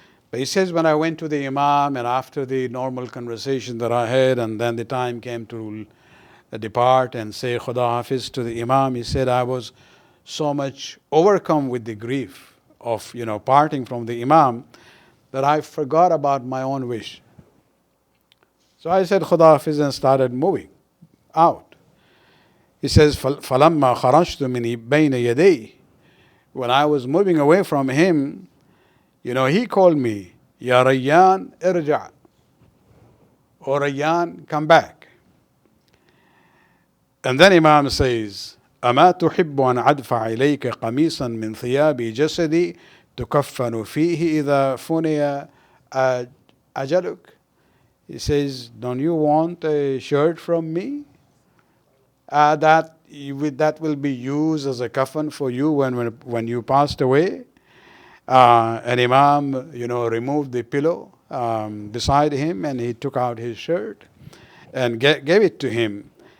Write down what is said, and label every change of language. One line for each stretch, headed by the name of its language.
English: But he says, when I went to the Imam, and after the normal conversation that I had, and then the time came to depart and say Khuda Hafiz to the Imam, he said, I was so much overcome with the grief of, parting from the Imam, that I forgot about my own wish. So I said Khuda Hafiz and started moving out. He says,
Arabic: فَلَمَّا خَرَجْتُ مِنْ بَيْنَ يَدَيْهِ.
English: When I was moving away from him, he called me, Ya Rayyan,
Arabic: irja'.
English: Or Rayyan, come back. And then Imam says,
Arabic: أَمَا تُحِبُّ أَنْ أَدْفَعَ إِلَيْكَ قَمِيصًا مِنْ ثِيَابِ جَسَدِي تُكَفَّنُ فِيهِ إِذَا فُنِيَ أَجَلُكَ.
English: He says, don't you want a shirt from me? That will be used as a coffin for you when you passed away. And Imam, removed the pillow beside him, and he took out his shirt and gave it to him.